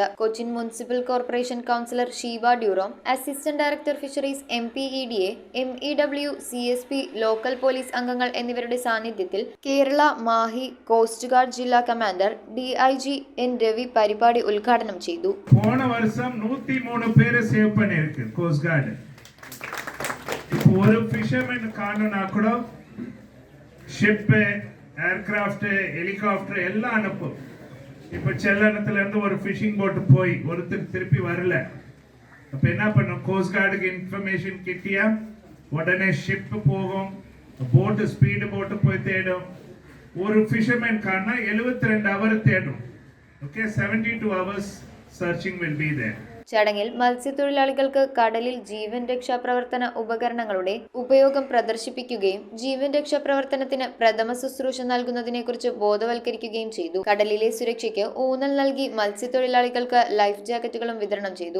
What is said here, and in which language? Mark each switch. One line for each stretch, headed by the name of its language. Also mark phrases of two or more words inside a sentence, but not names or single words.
Malayalam: കൊച്ചിൻ മുനിസിപ്പൽ കോർപ്പറേഷൻ കൗൺസിലർ ഷീബ ഡ്യൂറോം,
English: Assistant Director Fisheries
Malayalam: MPEDA, MEW, CSP,
English: local police
Malayalam: അംഗങ്ങൾ എന്നിവരുടെ സാന്നിധ്യത്തിൽ കേരള മാഹി കോസ്റ്റ് ഗാർഡ് ജില്ലാ കമാൻഡർ DIG N രവി പരിപാടി ഉദ്ഘാടനം ചെയ്തു.
Tamil: கோஸ்ட் கார்டு இப்போ ஒரு ஃபிஷர்மேன் காணனா கூட
English: ship aircraft helicopter
Tamil: எல்லாம் அனுப்பும். இப்போ செல்லனத்துல இருந்து ஒரு
English: fishing boat
Tamil: போய் ஒருத்தர் திருப்பி வரல, அப்ப என்ன பண்ணும்? கோஸ்ட் கார்டுக்கு இன்ஃபர்மேஷன் கிட்டியா உடனே ஷிப் போகும்,
English: boat speed boat
Tamil: போய் தேடும். ஒரு ஃபிஷர்மேன் காணா 72 ஹவர் தேடும்.
English: ஓகே, 72 hours searching will be there.
Malayalam: ചടങ്ങിൽ മത്സ്യത്തൊഴിലാളികൾക്ക് കടലിൽ ജീവൻ രക്ഷാ പ്രവർത്തന ഉപകരണങ്ങളുടെ ഉപയോഗം പ്രദർശിപ്പിക്കുകയും ജീവൻ രക്ഷാ പ്രവർത്തനത്തിന് പ്രഥമ ശുശ്രൂഷ നൽകുന്നതിനെക്കുറിച്ച് ബോധവൽക്കരിക്കുകയും ചെയ്തു. കടലിലെ സുരക്ഷയ്ക്ക് ഊന്നൽ നൽകി മത്സ്യത്തൊഴിലാളികൾക്ക് ലൈഫ് ജാക്കറ്റുകളും വിതരണം ചെയ്തു.